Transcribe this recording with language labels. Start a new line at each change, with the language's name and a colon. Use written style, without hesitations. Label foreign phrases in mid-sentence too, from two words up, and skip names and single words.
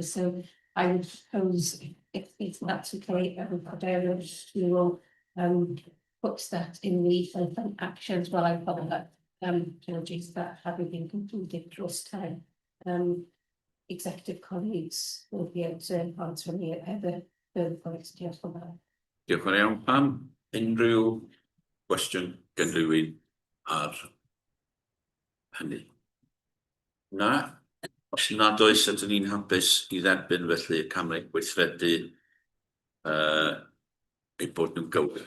English: So I would propose, if that's okay, we will put that in the relevant actions while I follow up. Apologies that having been concluded last time. Executive colleagues will be able to answer any other further points.
Welsh: Diolch yn fawr. Diolch yn iawn. Pam unrhyw gwestiwn gen rywun ar hynny? Na? Os nad oes, ydyn ni'n hapus i dderbyn felly y camau gweithredu eu bod nhw'n gywir.